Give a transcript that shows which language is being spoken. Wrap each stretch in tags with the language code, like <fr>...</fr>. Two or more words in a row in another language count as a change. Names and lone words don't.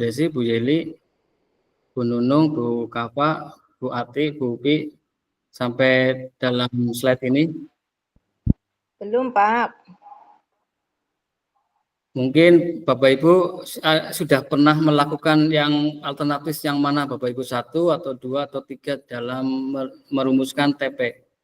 <id>Desi, Bu Yeli, Bu Nunung, Bu Kafa, Bu Ati, Bu Upi, sampai dalam slide ini? Belum, Pak. Mungkin Bapak Ibu sudah pernah melakukan yang alternatif yang mana Bapak Ibu, 1 atau 2 atau 3 dalam merumuskan TP?</id>